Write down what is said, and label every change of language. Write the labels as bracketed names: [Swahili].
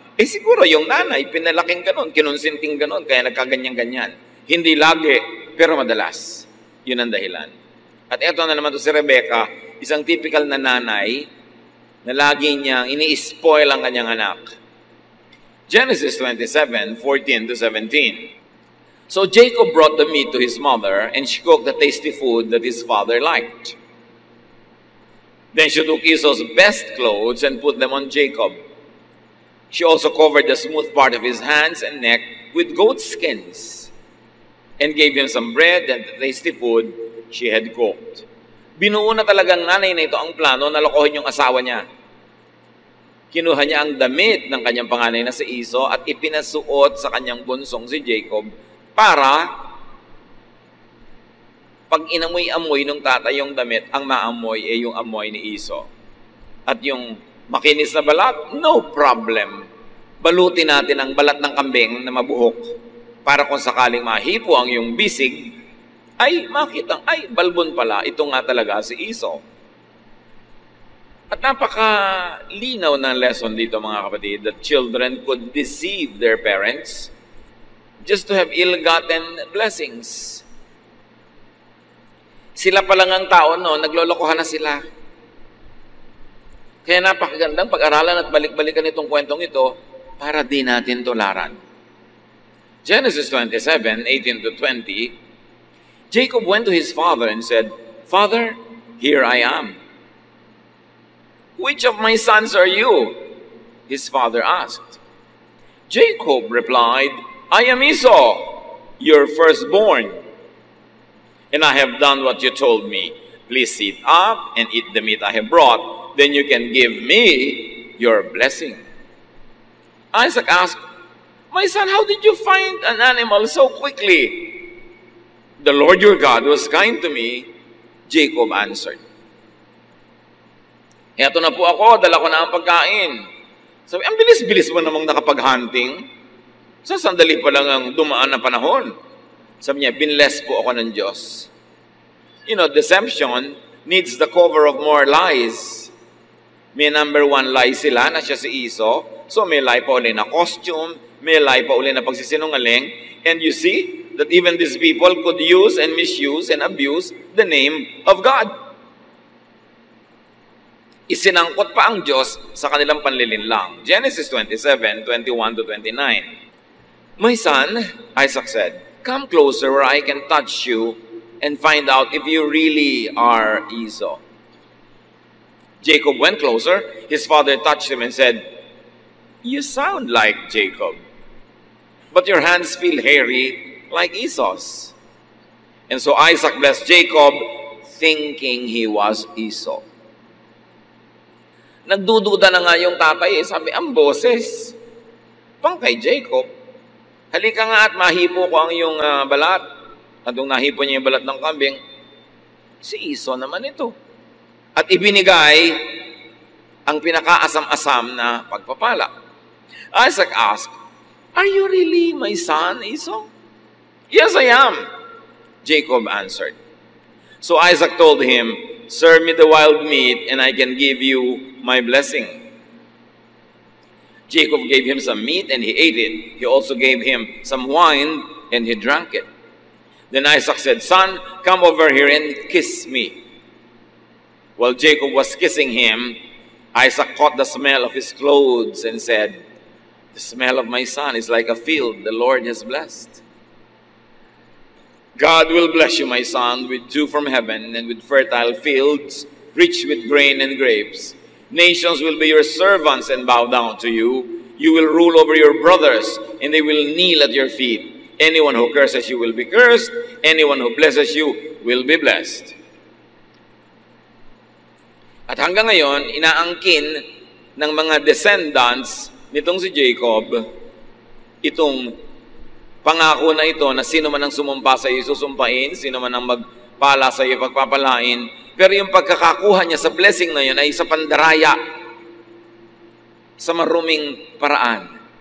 [Filipino] Siguro yung nanay, pinalaking ganon, kinonsinting ganon, kaya nagkaganyan-ganyan. Hindi lagi, pero madalas. Yun ang dahilan. At eto na naman to si Rebekah, isang typical na nanay na lagi niyang ini-spoil ang kanyang anak. [English] Genesis 27, 14 to 17. So Jacob brought the meat to his mother, and she cooked the tasty food that his father liked. Then she took Esau's best clothes and put them on Jacob. She also covered the smooth part of his hands and neck with goat skins, and gave him some bread and the tasty food she had cooked. [Filipino] Binuo na talagang nanay na ito ang plano na lokohin yung asawa niya. Kinuha niya ang damit ng kanyang panganay na si Esau at ipinasuot sa kanyang bunsong si Jacob para pag inamoy-amoy ng tatay yung damit, ang maamoy ay yung amoy ni Esau. At yung makinis na balat, no problem. Balutin natin ang balat ng kambing na mabuhok para kung sakaling mahipo ang yung bisig, ay makita, ay balbon pala, ito nga talaga si Esau. At napaka-linaw na lesson dito mga kapatid, [English] that children could deceive their parents just to have ill-gotten blessings. [Filipino] Sila pa lang ang tao, no? Naglolokohan na sila. Kaya napakagandang pag-aralan at balik-balikan itong kwentong ito para di natin tularan. [English] Genesis 27, 18 to 20, Jacob went to his father and said, "Father, here I am." "Which of my sons are you?" his father asked. Jacob replied, "I am Esau, your firstborn. And I have done what you told me. Please sit up and eat the meat I have brought. Then you can give me your blessing." Isaac asked, "My son, how did you find an animal so quickly?" "The Lord your God was kind to me," Jacob answered. [Filipino] "Eto na po ako, dala ko na ang pagkain." Sabi, ang bilis-bilis mo namang nakapag-hunting. Sa sandali pa lang ang dumaan na panahon. Sabi niya, binless po ako ng Diyos. [English] You know, deception needs the cover of more lies. [Filipino] May number one lie sila na siya si Esau. So may lie pa uli na costume, may lie pa uli na pagsisinungaling. [English] And you see that even these people could use and misuse and abuse the name of God. [Filipino] Isinangkot pa ang Diyos sa kanilang panlilinlang. Genesis 27, 21 to 29. [English] "My son," Isaac said, "come closer where I can touch you and find out if you really are Esau." Jacob went closer. His father touched him and said, "You sound like Jacob, but your hands feel hairy like Esau's." And so Isaac blessed Jacob, thinking he was Esau. Nagdududa na nga yung tatay, sabi, ang boses, pang kay Jacob. Halika nga at mahipo ko ang iyong balat. At nung nahipo niya yung balat ng kambing, si Esau naman ito. At ibinigay ang pinakaasam-asam na pagpapala. Isaac asked, "Are you really my son, Esau?" "Yes, I am," Jacob answered. So Isaac told him, "Serve me the wild meat, and I can give you my blessing." Jacob gave him some meat, and he ate it. He also gave him some wine, and he drank it. Then Isaac said, "Son, come over here and kiss me." While Jacob was kissing him, Isaac caught the smell of his clothes and said, "The smell of my son is like a field the Lord has blessed." "God will bless you, my son, with dew from heaven and with fertile fields, rich with grain and grapes. Nations will be your servants and bow down to you. You will rule over your brothers, and they will kneel at your feet. Anyone who curses you will be cursed. Anyone who blesses you will be blessed." [Filipino] At hanggang ngayon, inaangkin ng mga descendants nitong si Jacob, itong pangako na ito na sino man ang sumumpa sa iyo susumpain, sino man ang magpala sa iyo pagpapalain. Pero yung pagkakakuha niya sa blessing na yun ay sa pandaraya, sa maruming paraan.